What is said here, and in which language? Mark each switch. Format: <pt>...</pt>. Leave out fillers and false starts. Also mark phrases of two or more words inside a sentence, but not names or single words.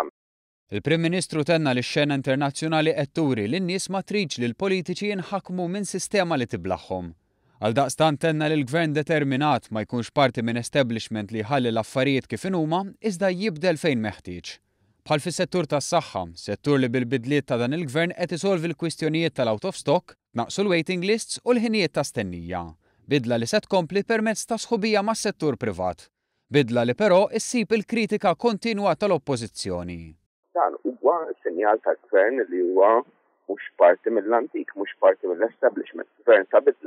<mt>Il-Prim Ministru tenna li x-xena internazzjonali qed turi li n-nies ma tridx li l-politiċi jinħakmu minn sistema li tiblaħħom. Għaldaqstant tenna li l-Gvern determinat ma jkunx parti minn establishment li jħalli l-affarijiet kif inhuma iżda jibdel fejn meħtieġ. Bħal fis-settur tas-saħħa, settur li bil-bidliet ta' dan il-Gvern qed isolvi l-kwistjonijiet tal-</mt> <en>out of stock,</en> <mt>naqsu l-</mt> <en>waiting lists</en> <mt>u l-ħinijiet ta' stennija. Bidla li se tkompli permezz ta' sħubija mas-settur privat. Bidla li però issib il-kritika kontinwa tal-Oppożizzjoni. Dan huwa sinjal tal-Gvern li huwa mhux parti mill-antik, mhux parti mill-establishment, gvern ta' bidla.</mt>